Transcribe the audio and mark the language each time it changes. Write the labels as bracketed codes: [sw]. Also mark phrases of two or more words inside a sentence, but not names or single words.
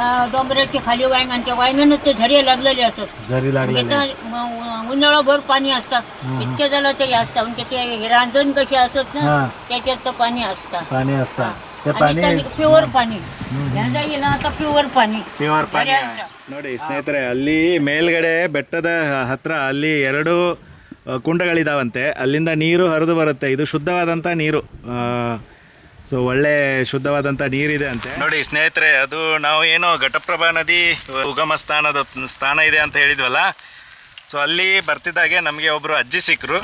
[mr] ह्या डोंगराच्या खाली वायंगण, त्या वायंगणात ते झरे लागलेले असतात. जरी लागलेले. उन्हाळाभर पाणी असतात, इतके झालं तरी असतात. म्हणजे ते रांजण कसे असत ना, हां. त्याच्यात तर पाणी असतं. पाणी असतं. ते आणि पाणी त्याने प्युअर पाणी ह्याचा येईल आता, प्युअर पाणी. प्युअर पाणी झऱ्यांचं. [kn] ನೋಡಿ ಸ್ನೇಹಿತರೆ, ಅಲ್ಲಿ ಮೇಲ್ಗಡೆ ಬೆಟ್ಟದ ಹತ್ರ ಅಲ್ಲಿ 2 ಕುಂಡಗಳಿದಾವಂತೆ. ಅಲ್ಲಿಂದ ನೀರು ಹರಿದು ಬರುತ್ತೆ. ಇದು ಶುದ್ಧವಾದಂಥ ನೀರು. ಸೊ ಒಳ್ಳೆ ಶುದ್ಧವಾದಂಥ ನೀರಿದೆ ಅಂತೆ ನೋಡಿ ಸ್ನೇಹಿತರೆ. ಅದು ನಾವು ಏನು ಘಟಪ್ರಭಾ ನದಿ ಉಗಮ ಸ್ಥಾನ ಇದೆ ಅಂತ ಹೇಳಿದ್ವಲ್ಲ, ಸೊ ಅಲ್ಲಿ ಬರ್ತಿದ್ದಾಗೆ ನಮಗೆ ಒಬ್ಬರು ಅಜ್ಜಿ ಸಿಕ್ಕರು.